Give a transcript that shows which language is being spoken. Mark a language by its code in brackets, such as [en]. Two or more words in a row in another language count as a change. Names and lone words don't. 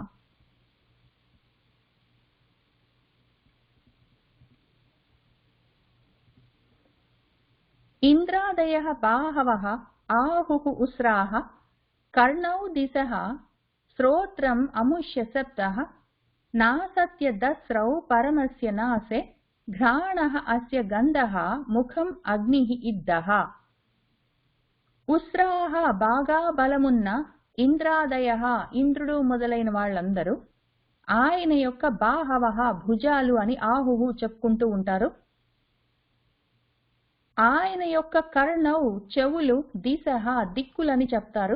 [sa] इंद्रादयः बाहवः आहुः उस्राः कर्णौ दिशः श्रोत्रम् अमुष्य सप्तः नासत्यदस्रौ परमस्य नासे घ्राणः अस्य गन्धः मुखम् अग्निः इद्धः। [te] ఉస్రాహ బాగా బలమున్న ఇంద్రాదయ ఇంద్రుడు మొదలైన వాళ్ళందరూ ఆయన యొక్క బాహవః భుజాలు అని ఆహుహు చెప్పుకుంటూ ఉంటారు. ఆయన యొక్క కర్ణౌ చెవులు దిశః దిక్కులని చెప్తారు.